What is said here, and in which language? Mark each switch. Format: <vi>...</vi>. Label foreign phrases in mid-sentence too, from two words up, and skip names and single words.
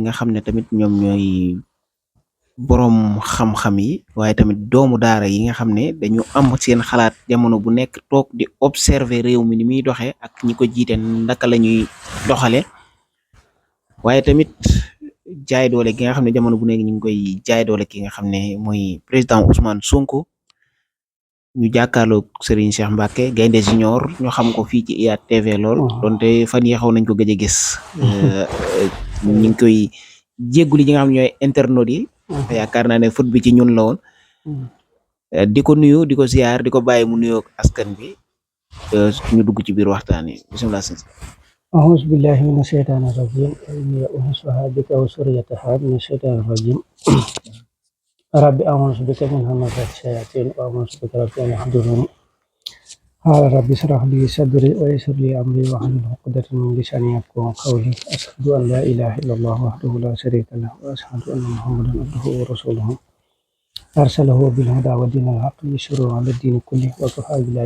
<wo>nga xam ne tamit ñoom ñooy boroom xam-xam yi waaye tamit doomu daara yi nga xam ne dañu am seen xalaat jamono bu nekk toog di observer réew mi ni muy doxee ak ñi ko jiite ndaka la ñuy doxale waaye tamit jaay doole gi nga xam ne jamono bu nekk ñu ngi koy jaay doole ki nga xam ne mooy président Ousmane Sonko ñu jàkkaarloog Serigne Cheikh Mbacke Gaynde Junior ñu xam ko fii ci IYAT TV lool donte fan yi xaw nañ ko gëj a gis ñu ngi koy jégguli ñi nga xam ne ñooy internautes yi yaakaar naa ne foot bi ci ñun la woon di ko nuyu di ko ziar di ko bàyyi mu nuyoog askan bi ñu dugg ci biir waxtaan yi bisimilah.</wo> <ar>أعوذ بالله من الشيطان الرجيم إني أنصحها بك وسريتها من الشيطان الرجيم رب أعوذ بك من همزات الشياطين وأعوذ بك رب أن يحضرون قال رب اشرح لي صدري ويسر لي أمري واحلل عقدة من لساني يفقهوا قولي أشهد أن لا إله إلا الله وحده لا شريك له وأشهد أن محمدا عبده ورسوله أرسله بالهدى ودين الحق ليشرع على الدين كله وكفى بالله</ar>